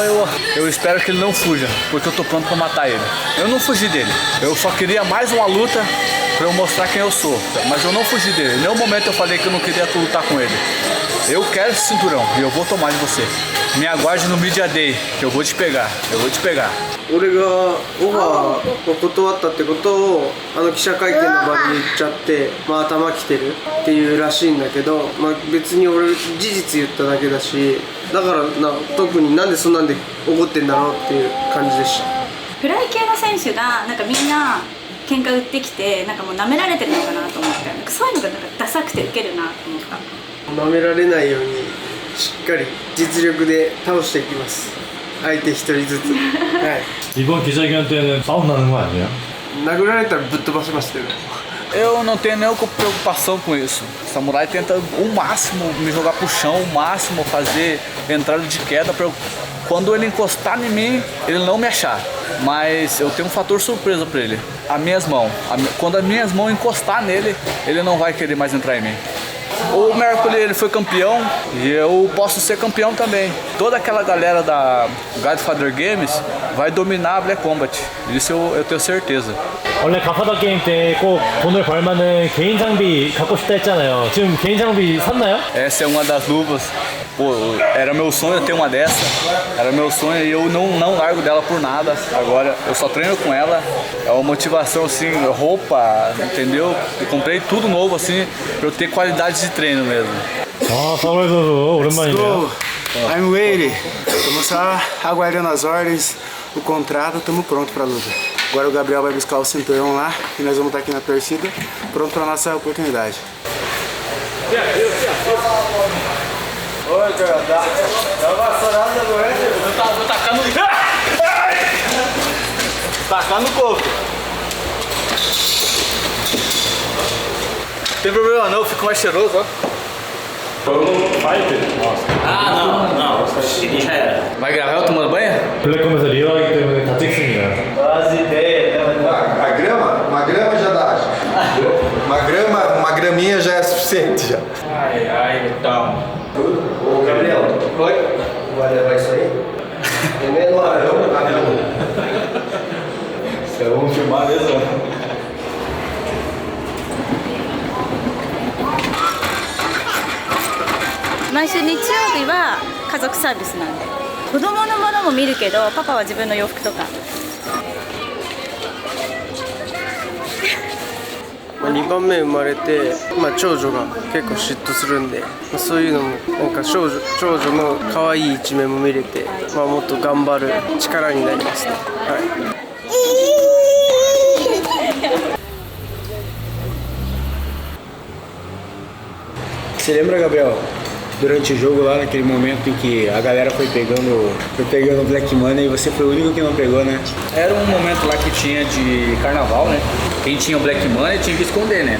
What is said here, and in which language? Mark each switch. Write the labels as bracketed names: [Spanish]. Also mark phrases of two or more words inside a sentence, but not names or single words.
[Portuguese] Eu espero que ele não fuja, porque eu tô pronto pra matar ele. Eu não fugi dele, eu só queria mais uma luta pra eu mostrar quem eu sou, mas eu não fugi dele. Em nenhum momento eu falei que eu não queria lutar com ele. Eu quero esse cinturão e eu vou tomar de você. Me aguarde no Media Day, que eu vou te pegar, eu vou te pegar. [Japanese] 俺がオファーを断ったってことを記者会見の場で言っちゃって、頭きてるっていうらしいんだけど、別に俺事実言っただけだし、だから特になんでそんなんで怒ってんだろうっていう感じでした。フライ系の選手がなんかみんな喧嘩売ってきて、なんかもう舐められてるのかなと思って、なんかそういうのがなんかダサくてウケるなと思った。舐められないようにしっかり実力で倒していきます。相手一人ずつ。はい。 [Korean] 이번 기자회견 때는 싸움 나는 거 아니에요? [Japanese] 殴られたらぶっ飛ばしますけど。 [Portuguese] Eu não tenho nenhuma preocupação com isso. O samurai tenta o máximo me jogar pro chão, o máximo fazer entrada de queda para quando ele encostar em mim, ele não me achar. Mas eu tenho um fator surpresa para ele. As minhas mãos. Quando as minhas mãos encostar nele, ele não vai querer mais entrar em mim. O Mercury ele foi campeão e eu posso ser campeão também. Toda aquela galera da Godfather Games vai dominar a Black Combat. Isso eu tenho certeza. [Korean] 원래 가파다 게임 때 꼭 돈을 벌면은 개인 장비 갖고 싶다 했잖아요. 지금 개인 장비 샀나요? [Portuguese] Essa é uma das luvas. Pô, era meu sonho ter uma dessa. Era meu sonho e eu não largo dela por nada. Agora eu só treino com ela. É uma motivação assim, roupa, entendeu? Eu comprei tudo novo assim pra eu ter qualidade de treino mesmo. [Korean] 아, 사무엘 선수 오랜만이네요. [English] I'm ready. [Portuguese] Estamos só aguardando as ordens, o contrato, estamos prontos para a luta. Agora o Gabriel vai buscar o cinturão lá e nós vamos estar aqui na torcida, pronto para a nossa oportunidade. Oi, cara, dá uma vassourada agora, Vou tacar no... Tacar no coco. Não tem problema não, fica mais cheiroso, ó. Vai gravar eu tomando banho? [Korean] 블랙컴에서 리어하기 때문에 다 찍습니다. [Portuguese] As ideias, A grama? Uma grama já dá. Uma graminha já é suficiente já. Ai, então. Ô, Gabriel. Oi? Vai levar isso aí? É menor, Vamos filmar mesmo. [Japanese] 毎週日曜日は家族サービスなんで、子供のものも見るけどパパは自分の洋服とか。 2番目生まれて、長女が結構嫉妬するんで、そういうのもなんか長女の可愛い一面も見れて、もっと頑張る力になりますね。はい。 [Portuguese] Você lembra, Gabriel, durante o jogo lá, naquele momento em que a galera foi pegando [English] Black Money [Portuguese] e você foi o único que não pegou, né? Era um momento lá que tinha de carnaval, né? Quem tinha o [English] Black Money [Portuguese] tinha que esconder, né?